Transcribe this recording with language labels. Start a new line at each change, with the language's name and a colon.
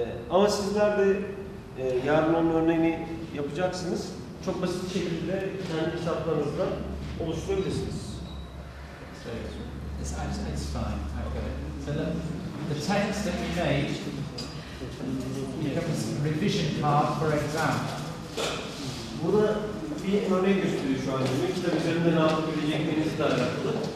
Turkish: Ama sizler de yarın onun örneğini yapacaksınız. Çok basit şekilde kendi kitaplarınızda oluşturabilirsiniz.
English: It's fine. I've got it. So the text that we made becomes a revision card for exam.
Turkish: Burada bir örnek gösteriyor şu an. Kitap üzerinde ne yapabileceklerinizle alakalı.